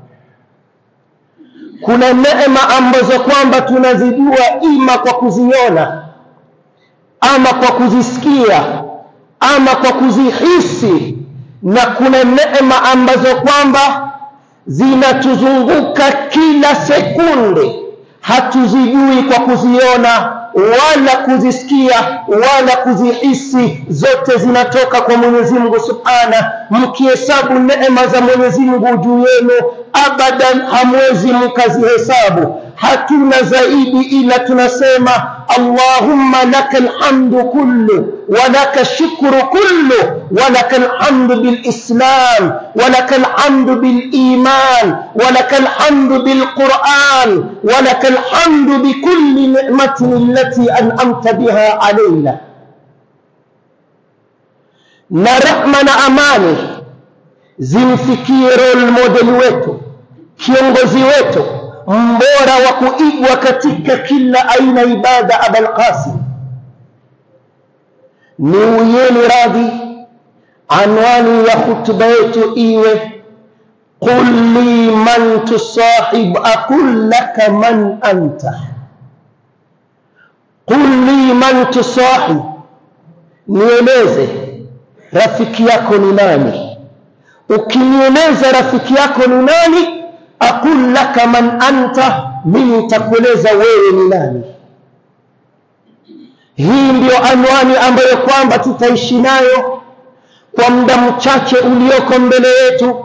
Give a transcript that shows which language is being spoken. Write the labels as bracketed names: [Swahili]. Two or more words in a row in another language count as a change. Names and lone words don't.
[Swahili] Kuna neema ambazo kwamba tunazijua ima kwa kuziona, ama kwa kuzisikia, ama kwa kuzihisi, na kuna neema ambazo kwamba zinatuzunguka kila sekunde, hatuzijui kwa kuziona wala kuzisikia wala kuzihisi, zote zinatoka kwa Mwenyezi Mungu Subhanahu. Mkihesabu neema za Mwenyezi Mungu juu yenu abadan hamwezi mkazihesabu. hatuna zaidi ila tunasema [Arabic] اللهم لك الحمد كله ولك الشكر كله ولك الحمد بالإسلام ولك الحمد بالإيمان ولك الحمد بالقرآن ولك الحمد بكل نعمة التي أنعمت بها علينا. [Swahili] Na rehma na amani zimfikie [English] role model [Swahili] wetu, kiongozi wetu mbora wa kuigwa katika kila aina ibada, Abul Qasim. Ni uyeni radhi anwani ya khutba yetu iwe [Arabic] قل لي من تصاحب أقل لك من أنت. قل لي من تصاحب, [Swahili] nieleze rafiki yako ni nani. Ukinieleza rafiki yako ni nani, [Arabic] أقل لك من أنت, [Swahili] mimi nitakueleza wewe ni nani. Hii ndio anwani ambayo kwamba tutaishi nayo kwa muda mchache ulioko mbele yetu.